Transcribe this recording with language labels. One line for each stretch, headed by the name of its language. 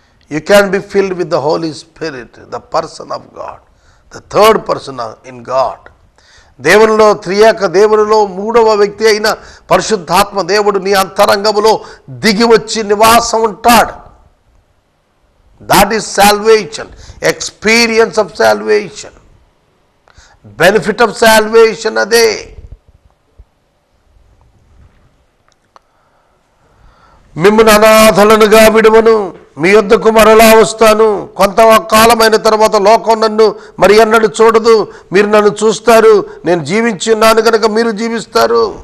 English: You can be filled with the Holy Spirit, the person of God, the third person in God.
Telugu: దేవునిలో త్రియేక దేవునిలో మూడవ వ్యక్తి అయిన పరిశుద్ధాత్మ దేవుడు నీ అంతరంగములో దిగి వచ్చి నివాసం ఉంటాడు.
English: That is salvation, experience of salvation, benefit of salvation.
Telugu: అదే మిమ్మల్ని అనాథలనుగా విడువను, మీ యొద్దకు మరలా వస్తాను. కొంతకాలమైన తర్వాత లోకం నన్ను మరి అన్నడు చూడదు, మీరు నన్ను చూస్తారు. నేను జీవించి ఉన్నాను కనుక మీరు జీవిస్తారు.